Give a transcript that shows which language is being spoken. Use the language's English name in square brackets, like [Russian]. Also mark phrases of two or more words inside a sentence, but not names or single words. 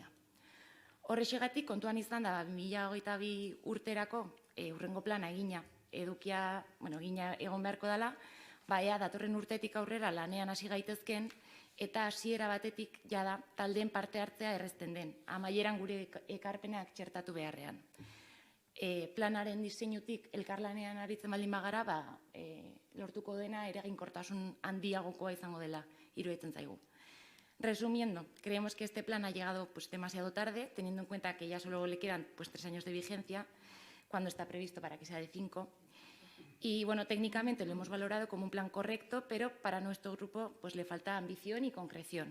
[Basque] Horrexegatik kontuan izan da 2022 urterako hurrengo plana egina, edukia egina egon beharko dela, ea datorren urtetik aurrera lanean hasi gaitezken eta hasiera batetik jada taldeen parte hartzea errezten den, amaieran gure ekarpenak txertatu beharrean. Planaren diseinutik elkarlanean aritzen baldin bagara, lortuko dena eraginkortasun handiagokoa izango dela iruditzen zaigu. [Spanish] Resumiendo, creemos que este plan ha llegado demasiado tarde, teniendo en cuenta que ya solo le quedan 3 años de vigencia, cuando está previsto para que sea de 5. Y técnicamente lo hemos valorado como un plan correcto, pero para nuestro grupo le falta ambición y concreción.